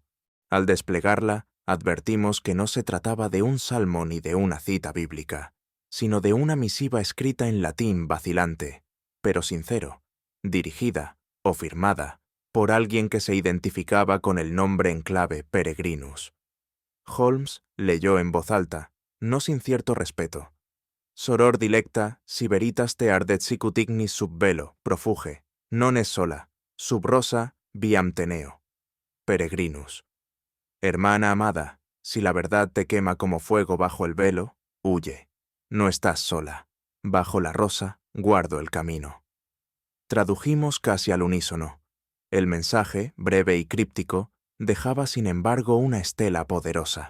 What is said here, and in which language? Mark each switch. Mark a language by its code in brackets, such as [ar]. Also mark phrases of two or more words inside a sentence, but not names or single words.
[es] Al desplegarla, advertimos que no se trataba de un salmo ni de una cita bíblica, sino de una misiva escrita en latín vacilante, pero sincero, dirigida o firmada por alguien que se identificaba con el nombre en clave Peregrinus. Holmes leyó en voz alta, no sin cierto respeto. [la] Soror dilecta, si veritas te ardet sicut ignis sub velo, profuge, non es sola, sub rosa viam teneo. Peregrinus. [es] Hermana amada, si la verdad te quema como fuego bajo el velo, huye. No estás sola. Bajo la rosa guardo el camino. Tradujimos casi al unísono. El mensaje, breve y críptico, dejaba sin embargo una estela poderosa.